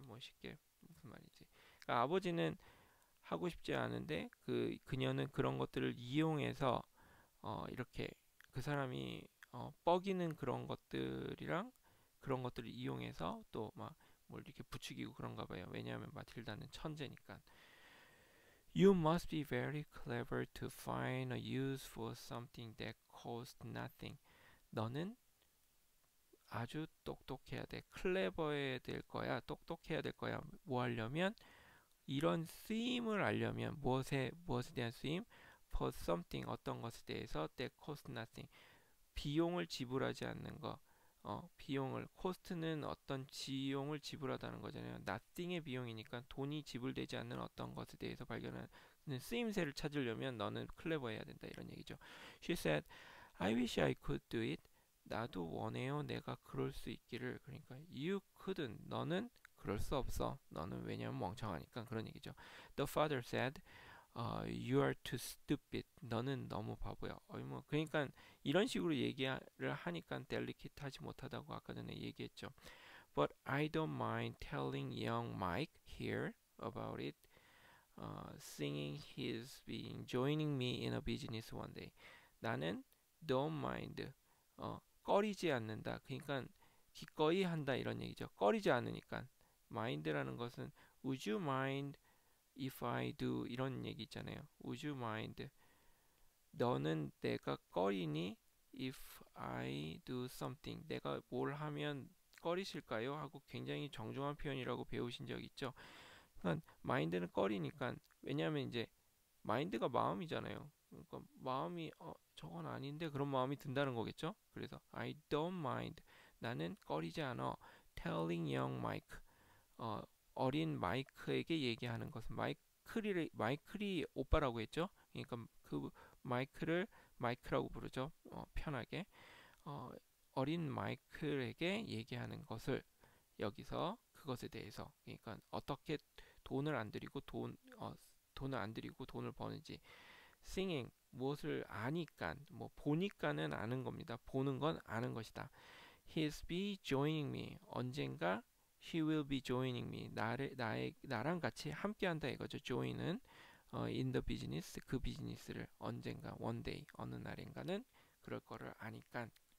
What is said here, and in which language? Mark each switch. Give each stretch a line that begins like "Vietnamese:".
Korean: 뭐 쉽게 무슨 말이지? 그러니까 아버지는 하고 싶지 않은데 그녀는 그런 것들을 이용해서 이렇게 그 사람이 뻐기는 그런 것들이랑 그런 것들을 이용해서 또 막 뭘 이렇게 부추기고 그런가 봐요. 왜냐하면 마틸다는 천재니까.
English: You must be very clever to find a use for something that costs nothing.
Korean: 너는 아주 똑똑해야 돼. 클레버해야 될 거야. 똑똑해야 될 거야. 뭐 하려면 이런 쓰임을 알려면 무엇에 대한 쓰임?
English: For something,
Korean: 어떤 것에 대해서
English: that cost nothing.
Korean: 비용을 지불하지 않는 거. 비용을 cost는 어떤 지용을 지불하다는 거잖아요. nothing의 비용이니까 돈이 지불되지 않는 어떤 것에 대해서 발견하는 쓰임새를 찾으려면 너는 클레버해야 된다 이런 얘기죠.
English: She said, I wish I could do it.
Korean: 나도 원해요. 내가 그럴 수 있기를.
English: 그러니까 you couldn't.
Korean: 너는 그럴 수 없어. 너는 왜냐면 멍청하니까 그런 얘기죠.
English: The father said, you are too stupid.
Korean: 너는 너무 바보야. 뭐 그러니까 이런 식으로 얘기를 하니까 델리케이트하지 못하다고 아까 전에 얘기했죠.
English: But I don't mind telling young Mike here about it. Singing his being joining me in a business one day.
Korean: 나는
English: don't mind.
Korean: 꺼리지 않는다. 그러니까 기꺼이 한다 이런 얘기죠. 꺼리지 않으니까.
English: mind라는 것은 would you mind if I do
Korean: 이런 얘기 있잖아요.
English: Would you mind?
Korean: 너는 내가 꺼리니?
English: If I do something.
Korean: 내가 뭘 하면 꺼리실까요? 하고 굉장히 정중한 표현이라고 배우신 적 있죠. 그러니까 mind는 꺼리니까 왜냐하면 이제 mind가 마음이잖아요. 그러니까 마음이 저건 아닌데 그런 마음이 든다는 거겠죠.
English: 그래서 I don't mind.
Korean: 나는 꺼리지 않아.
English: Telling young Mike.
Korean: 어린 마이크에게 얘기하는 것은 마이클이 오빠라고 했죠. 그러니까 그 마이크라고 부르죠. 편하게 어린 마이클에게 얘기하는 것을 여기서 그것에 대해서 그러니까 어떻게 돈을 안 들이고 돈을 안 들이고 돈을 버는지. singing 무엇을 아니까 뭐 보니까는 아는 겁니다. 보는 건 아는 것이다.
English: He'll be joining me. 언젠가 he will be joining me.
Korean: 나랑 같이 함께한다 이거죠. join은
English: in the business
Korean: 그 비즈니스를 언젠가
English: one day
Korean: 어느 날인가는 그럴 거를 아니까.